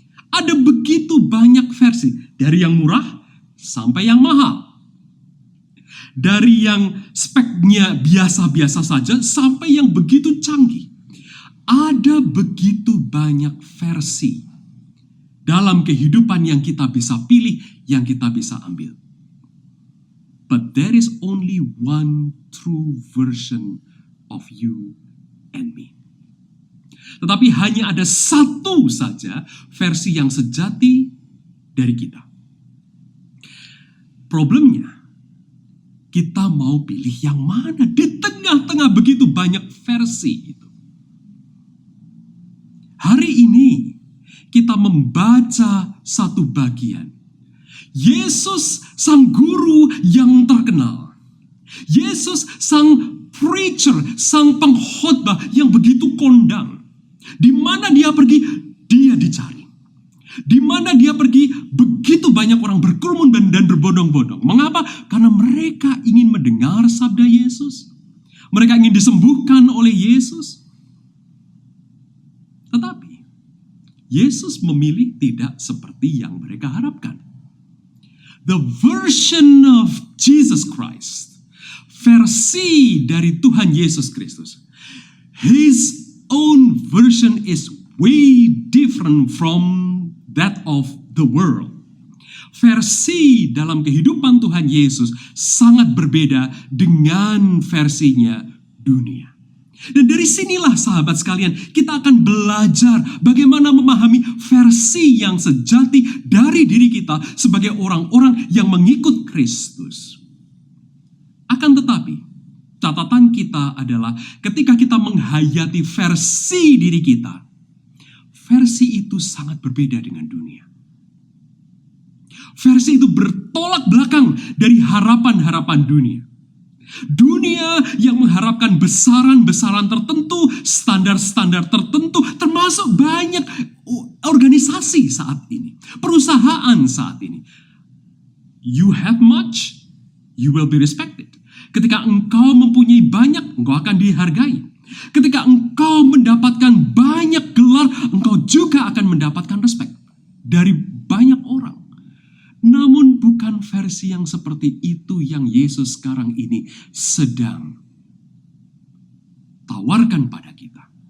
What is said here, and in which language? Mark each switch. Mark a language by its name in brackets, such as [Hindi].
[Indonesian] Ada begitu banyak versi, dari yang murah sampai yang mahal. Dari yang speknya biasa-biasa saja sampai yang begitu canggih. Ada begitu banyak versi dalam kehidupan yang kita bisa pilih, yang kita bisa ambil. [English] But there is only one true version of you and me. [Indonesian] Tetapi hanya ada satu saja versi yang sejati dari kita. Problemnya, kita mau pilih yang mana di tengah-tengah begitu banyak versi itu. Hari ini kita membaca satu bagian. Yesus sang guru yang terkenal. Yesus sang preacher, sang pengkhotbah yang begitu kondang. Di mana dia pergi, dia dicari. Di mana dia pergi, begitu banyak orang berkerumun dan berbondong-bondong. Mengapa? Karena mereka ingin mendengar sabda Yesus. Mereka ingin disembuhkan oleh Yesus. Tetapi, Yesus memilih tidak seperti yang mereka harapkan. [English] The version of Jesus Christ, [Indonesian] versi dari Tuhan Yesus Kristus, [English] His own version is way different from that of the world. [Indonesian] Versi dalam kehidupan Tuhan Yesus sangat berbeda dengan versinya dunia. Dan dari sinilah sahabat sekalian, kita akan belajar bagaimana memahami versi yang sejati dari diri kita sebagai orang-orang yang mengikut Kristus. Akan tetapi, catatan kita adalah ketika kita menghayati versi diri kita, versi itu sangat berbeda dengan dunia. Versi itu bertolak belakang dari harapan-harapan dunia. Dunia yang mengharapkan besaran-besaran tertentu, standar-standar tertentu, termasuk banyak organisasi saat ini, perusahaan saat ini. [English] You have much, you will be respected. [Indonesian] Ketika engkau mempunyai banyak, engkau akan dihargai. Ketika engkau mendapatkan banyak gelar, engkau juga akan mendapatkan respect dari banyak orang. Namun bukan versi yang seperti itu yang Yesus sekarang ini sedang tawarkan pada kita.